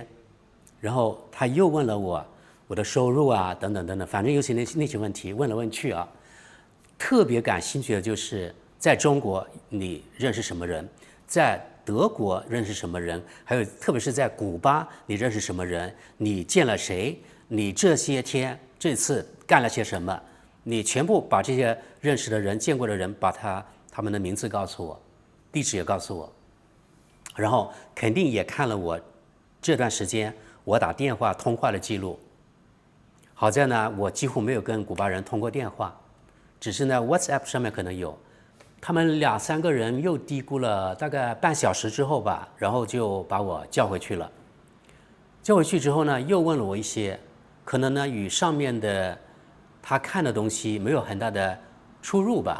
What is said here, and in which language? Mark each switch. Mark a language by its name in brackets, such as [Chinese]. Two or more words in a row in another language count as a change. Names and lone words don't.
[Chinese] 然後他又問了我的收入啊，等等等等，反正尤其那些問題問来問去啊。特別感興趣的就是在中國你認識什麼人，在德國認識什麼人，還有特別是在古巴你認識什麼人，你見了誰，你這些天這次幹了些什麼，你全部把這些認識的人、見過的人，把他們的名字告訴我，地址也告訴我，然後肯定也看了我這段時間我打電話通話的記錄。好在呢，我幾乎沒有跟古巴人通過電話，只是呢 WhatsApp 上面可能有。他們2、3個人又嘀咕了大概半小時之後吧，然後就把我叫回去了。叫回去之後呢，又問了我一些可能呢與上面的他看的東西沒有很大的出入吧。